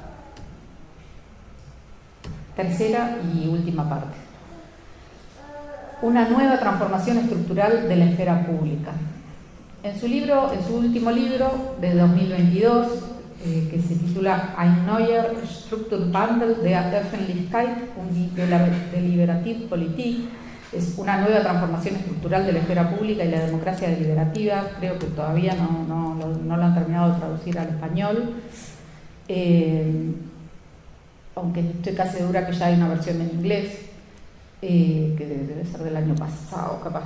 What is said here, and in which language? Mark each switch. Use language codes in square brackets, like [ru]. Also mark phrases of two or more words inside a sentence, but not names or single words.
[es] Tercera y última parte. una nueva transformación estructural de la esfera pública. En su último libro de 2022, que se titula Ein neuer Strukturwandel der Öffentlichkeit und die Deliberative Politik, es una nueva transformación estructural de la esfera pública y la democracia deliberativa. Creo que todavía no lo han terminado de traducir al español, aunque estoy casi segura que ya hay una versión en inglés, que debe ser del año pasado, capaz.